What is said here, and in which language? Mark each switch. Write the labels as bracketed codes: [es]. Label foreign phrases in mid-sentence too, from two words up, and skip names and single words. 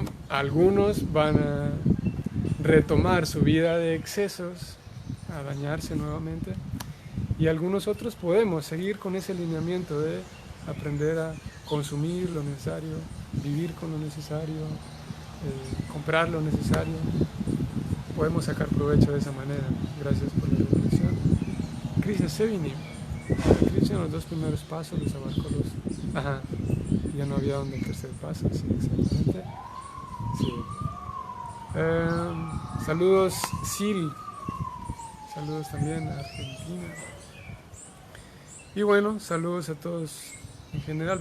[es] Algunos van a retomar su vida de excesos, a dañarse nuevamente, y algunos otros podemos seguir con ese lineamiento de aprender a consumir lo necesario, vivir con lo necesario, comprar lo necesario. Podemos sacar provecho de esa manera. Gracias por la reflexión. Krishna Sevini. Krishna, los dos primeros pasos los abarcó ya no había donde el tercer paso, sí, exactamente. Sí. Saludos, Sil. Saludos también a Argentina. Y bueno, saludos a todos en general.